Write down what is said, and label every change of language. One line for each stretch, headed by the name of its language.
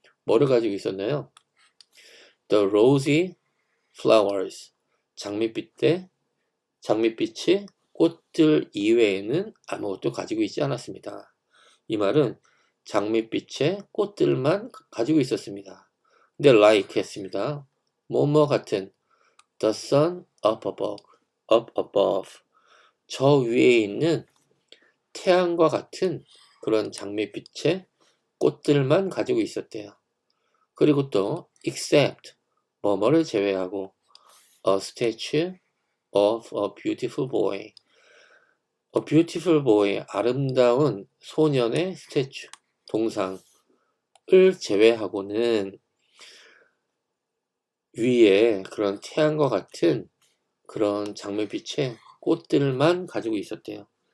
Korean: 뭐를 가지고 있었나요?
English: The rosy flowers.
Korean: 장밋빛이 꽃들 이외에는 아무것도 가지고 있지 않았습니다. 이 말은 장밋빛의 꽃들만 가지고 있었습니다. 근데 like 했습니다. 뭐뭐 같은
English: the sun up above.
Korean: 저 위에 있는 태양과 같은 그런 장밋빛의 꽃들만 가지고 있었대요. 그리고 또
English: except
Korean: 뭐뭐를 제외하고
English: a statue of a beautiful boy. A beautiful boy,
Korean: 아름다운 소년의 스태츄, 동상을 제외하고는 위에 그런 태양과 같은 그런 장밋빛의 꽃들만 가지고 있었대요.